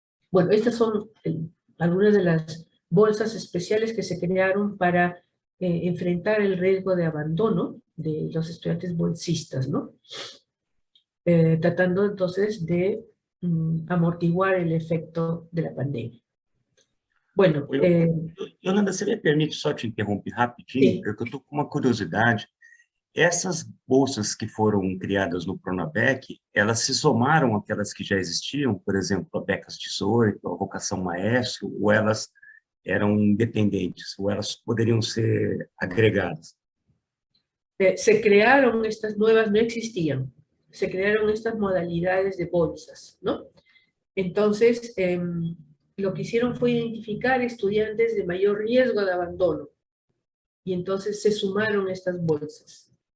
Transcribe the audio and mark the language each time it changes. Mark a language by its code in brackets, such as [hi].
[es] Bueno, estas son algunas de las bolsas especiales que se crearon para enfrentar el riesgo de abandono de los estudiantes bolsistas, ¿no? Tratando entonces de amortiguar el efecto de la pandemia. Bueno, [pt] Yolanda, você me permite só te interromper rapidinho, sim. porque eu estou com uma curiosidade. Essas bolsas que foram criadas no Pronavec, elas se somaram àquelas que já existiam, por exemplo, a Becas 18, a Vocação Maestro, ou elas eram independentes, ou elas poderiam ser agregadas? [es] Se crearon estas nuevas, no existían, se crearon estas modalidades de bolsas, ¿no? Entonces, lo que hicieron fue identificar estudiantes de mayor riesgo de abandono, y entonces se sumaron estas bolsas.